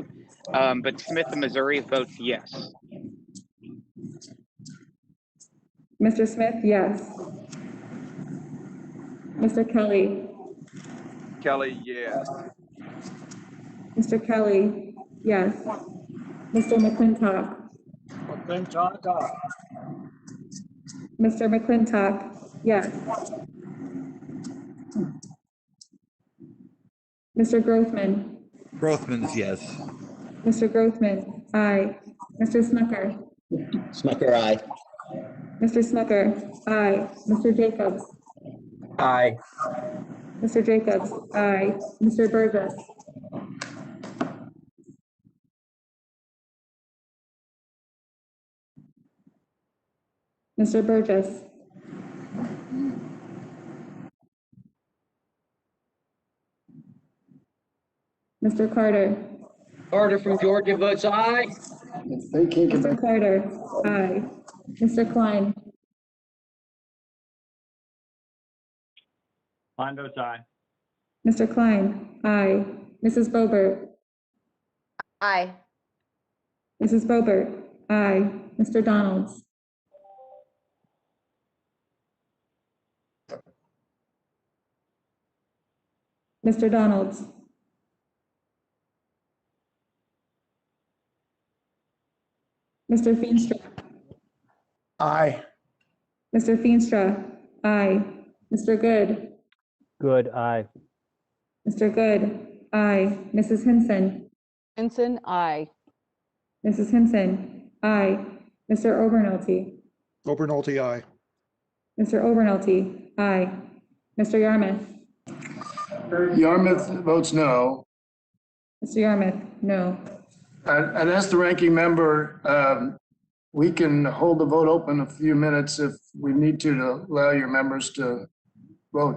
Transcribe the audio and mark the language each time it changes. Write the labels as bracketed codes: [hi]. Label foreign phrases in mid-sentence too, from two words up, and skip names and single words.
[en] But Smith of Missouri votes yes. Mr. Smith, yes. Mr. Kelly, Kelly, yes. Mr. Kelly, yes. Mr. McClintock, Mr. McClintock, yes. Mr. Grothman, Grothman's yes. Mr. Grothman, aye. Mr. Smucker, Smucker, aye. Mr. Smucker, aye. Mr. Jacobs, Aye. Mr. Jacobs, aye. Mr. Burgess, Mr. Burgess, Mr. Carter, Carter from Georgia votes aye. Mr. Carter, aye. Mr. Klein, Klein votes aye. Mr. Klein, aye. Mrs. Boebert, Aye. Mrs. Boebert, aye. Mr. Donalds, Mr. Donalds, Mr. Feenstra, Aye. Mr. Feenstra, aye. Mr. Good, Good, aye. Mr. Good, aye. Mrs. Hinson, Henson, aye. Mrs. Hinson, aye. Mr. Obernolte, Obernolte, aye. Mr. Obernolte, aye. Mr. Yarmouth, Yarmouth votes no. Mr. Yarmouth, no. I'd ask the ranking member, we can hold the vote open a few minutes if we need to allow your members to vote.